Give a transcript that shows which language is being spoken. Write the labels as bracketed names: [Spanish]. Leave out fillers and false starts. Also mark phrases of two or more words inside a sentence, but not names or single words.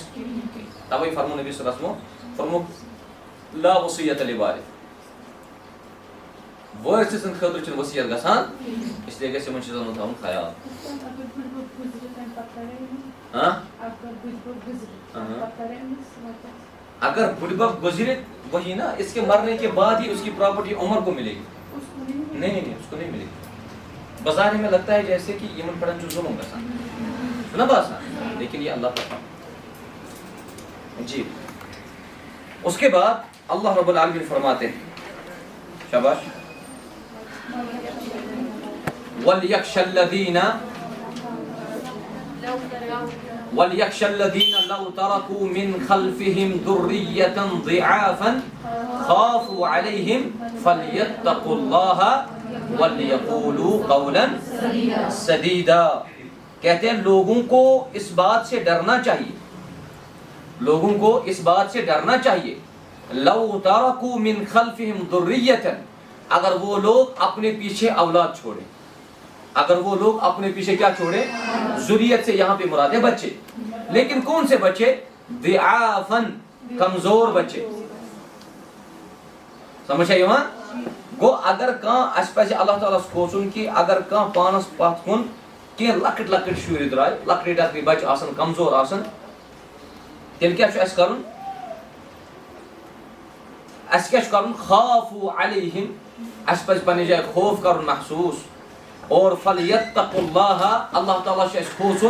[Kashmiri] توے فرموو نبی صلی اللہ علیہ وسلم فرمووُکھ [Arabic] لا وصیۃ لِوارث. [Kashmiri] وٲرث سٕنٛدِ خٲطرٕ چھنہٕ ؤصیت گژھان اسلیے گژھِ یِمن چیٖزن ہُنٛد تھاوُن خیال. [Urdu] اگر بُڈِ بب گزرے وہی نا اس کے مرنے کے بعد ہی اس کی پراپرٹی عمر کو ملے گی. نہیں اس کو نہیں ملے گی. بظاہر میں لگتا ہے جیسے کہ یہ من پڑھن [Kashmiri] جو ظلم گژھان نا باسان [Urdu] لیکن یہ اللہ پاک. [Arabic] جی اس کے بعد اللہ رب العالمین فرماتے ہیں شاباش وَلْيَخْشَ الَّذِينَ لَوْ تَرَكُوا مِنْ خَلْفِهِمْ ذُرِّيَّةً ضِعَافًا خَافُوا عَلَيْهِمْ فَلْيَتَّقُوا اللَّهَ وَلْيَقُولُوا قَوْلًا سَدِيدًا. [Urdu] کہتے ہیں لوگوں کو اس بات سے ڈرنا چاہیے. لوگوں کو اس بات سے ڈرنا چاہیے. [Arabic] لَوْ تَرَكُوا مِنْ خَلْفِهِمْ ذُرِّيَّةً [Urdu] اگر وہ لوگ اپنے پیچھے اولاد چھوڑیں. اگر وہ لوگ اپنے پیچھے کیا چھوڑے؟ ذریت سے یہاں پہ مراد ہے بچے. لیکن کون سے بچے؟ ضعافاً کمزور بچے. سمجھ آئی وہاں؟ [Kashmiri] گو اگر کان اس پہ اللہ تعالیٰ کھوچن کہ اگر کان پانس پتھ کن کی لکٹ لکٹ شُرۍ درائے لکٹی لکٹی بچہ آسن کمزور آسن تیل کیا چھُ اَسہِ کرُن؟ اَسہِ کیا چھُ کرُن؟ [Arabic] خافوا علیہم [Kashmiri] اَسہِ پزِ پننہِ جایہِ خوف کرُن محسوس. اور [Arabic] فلیتقوا اللہ [Kashmiri] اللہ تعالیٰ چھُ اَسہِ کھوژُن.